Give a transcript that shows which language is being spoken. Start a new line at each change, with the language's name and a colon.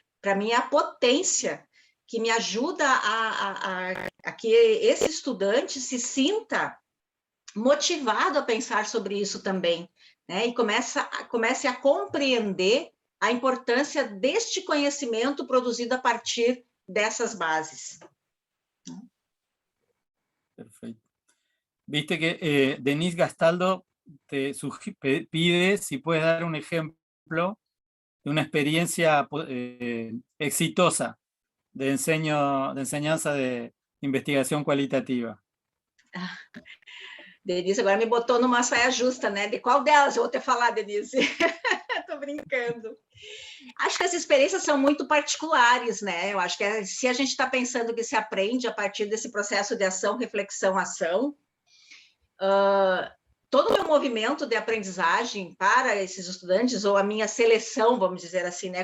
Portuguese: Para mim, é a potência que me ajuda a que esse estudante se sinta motivado a pensar sobre isso também, né? E comece a compreender a importância deste conhecimento produzido a partir dessas bases.
Spanish: Perfecto. Viste que Denise Gastaldo te pide si puedes dar un ejemplo de una experiencia exitosa de enseñanza de investigación cualitativa.
Portuguese: Denise agora me botou numa saia justa, né? De qual delas eu vou ter falar, Denise? Estou brincando. Acho que as experiências são muito particulares, né? Eu acho que se a gente está pensando que se aprende a partir desse processo de ação, reflexão, ação, todo o meu movimento de aprendizagem para esses estudantes, ou a minha seleção, vamos dizer assim, né?